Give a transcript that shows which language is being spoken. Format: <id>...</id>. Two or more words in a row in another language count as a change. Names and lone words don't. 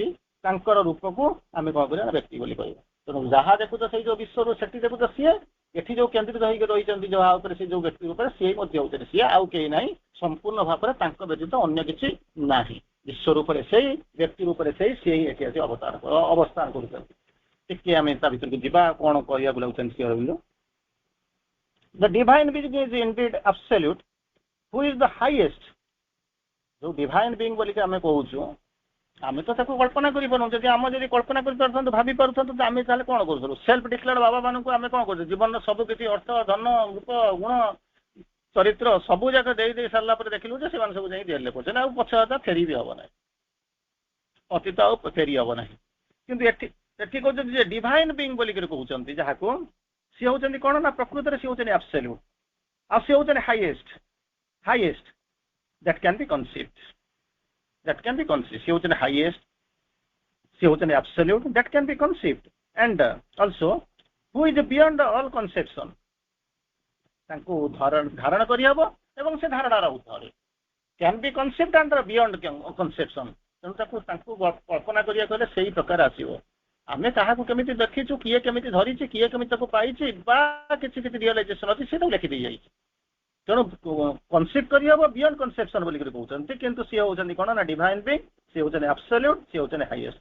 <or>ତାଙ୍କର ରୂପକୁ ଆମେ କଣ କରିବା, ବ୍ୟକ୍ତି ବୋଲି କହିବା। ତେଣୁ ଯାହା ଦେଖୁଛ ସେଇ ଯୋଉ ବିଶ୍ୱରୁ ସେଠି ଦେଖୁଛ ସିଏ, ଏଠି ଯୋଉ କେନ୍ଦ୍ରିତ ହେଇକି ରହିଛନ୍ତି ଯାହା ଉପରେ ସେ ଯୋଉ ବ୍ୟକ୍ତି ଉପରେ, ସିଏ ମଧ୍ୟ ହଉଛନ୍ତି ସିଏ, ଆଉ କେହି ନାହିଁ। ସମ୍ପୂର୍ଣ୍ଣ ଭାବରେ ତାଙ୍କ ବ୍ୟତୀତ ଅନ୍ୟ କିଛି ନାହିଁ। ବିଶ୍ୱ ରୂପରେ ସେଇ, ବ୍ୟକ୍ତି ରୂପରେ ସେଇ, ସିଏ ହିଁ ଏଠି ଆସି ଅବସ୍ଥାନ କରୁଛନ୍ତି। ଟିକେ ଆମେ ତା ଭିତରକୁ ଯିବା, କଣ କହିବାକୁ ଲାଗୁଛନ୍ତି ଶ୍ରୀ ଅରବିନ୍ଦ।</or> <en>The divine being is indeed absolute, who is the highest।</en> <or>ଯୋଉ</or> <en>divine being</en> <or>ବୋଲିକି ଆମେ କହୁଛୁ, ଆମେ ତ ତାକୁ କଳ୍ପନା କରିପାରୁନୁ। ଯଦି ଆମେ ଯଦି କଳ୍ପନା କରିପାରୁଥାନ୍ତୁ, ଭାବି ପାରୁଥାନ୍ତୁ, ତ ଆମେ ତାହେଲେ କଣ କରୁଥିଲୁ?</or> <en>self declared</en> <or>ବାବା ମାନଙ୍କୁ ଆମେ କଣ କରୁଛୁ? ଜୀବନର ସବୁ କିଛି ଅର୍ଥ, ଧନ, ରୂପ, ଗୁଣ, ଚରିତ୍ର ସବୁ ଯାକ ଦେଇ ସାରିଲା ପରେ ଦେଖିଲୁ ଯେ ସେମାନେ ସବୁ ଯାଇ ଜେଲରେ ପଡୁଛନ୍ତି, ଆଉ ପଛ କଥା ଫେରି ବି ହବ ନାହିଁ, ଅତୀତ ଆଉ ଫେରି ହବ ନାହିଁ। କିନ୍ତୁ ଏଠି କହୁଛନ୍ତି ଯେ</or> <en>divine being</en> <or>ବୋଲିକି କହୁଛନ୍ତି ଯାହାକୁ, ସିଏ ହଉଛନ୍ତି କଣ ନା ପ୍ରକୃତରେ ସିଏ ହଉଛନ୍ତି ଆବସଲ୍ୟୁଟ, ଆଉ ସିଏ ହଉଛନ୍ତି</or> <en>highest that can be conceived,</en> <or>ସିଏ ହଉଛନ୍ତି ହାଇଏଷ୍ଟ, ସିଏ ହଉଛନ୍ତି</or> <en>absolute that can be conceived, and also who is beyond all conception।</en> <or>ତାଙ୍କୁ ଧାରଣ କରିହବ ଏବଂ ସେ ଧାରଣାର ଉର୍ଦ୍ଧ୍ୱରେ,</or> <en>can be conceived and beyond conception।</en> <or>ତେଣୁ ତାଙ୍କୁ କଳ୍ପନା କରିବାକୁ ହେଲେ ସେଇ ପ୍ରକାର ଆସିବ। ଆମେ କାହାକୁ କେମିତି ଦେଖିଛୁ, କିଏ କେମିତି ଧରିଛି, କିଏ କେମିତି ତାକୁ ପାଇଛି, ବା କିଛି ରିଅଲାଇଜେସନ ଅଛି, ସେଟାକୁ ଲେଖିଦେଇ ଯାଇଛି। ତେଣୁ କନସିଭ୍ କରିହବ</or> <en>beyond conception</en> <or>ବୋଲିକି କହୁଛନ୍ତି। କିନ୍ତୁ ସିଏ ହଉଛନ୍ତି କଣ ନା</or> <en>divine being,</en> <or>ସିଏ ହଉଛନ୍ତି ଆବସଲ୍ୟୁଟ, ସିଏ ହଉଛନ୍ତି ହାଇଏଷ୍ଟ।</or>